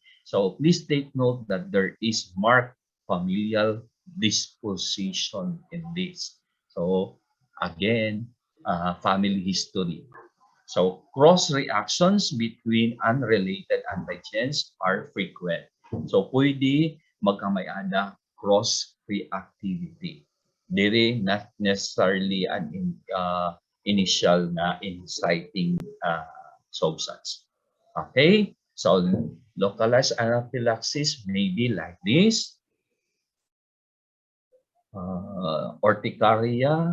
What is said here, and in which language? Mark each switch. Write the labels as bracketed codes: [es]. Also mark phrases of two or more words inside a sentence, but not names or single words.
[en] So please take note that there is marked familial disposition in this. So again, family history. So cross reactions between unrelated antigens are frequent. [war] So pwede magkamay-ada [en] cross reactivity. Dili not necessarily an initial na inciting substance. Okay? So localized anaphylaxis may be like this. Urticaria.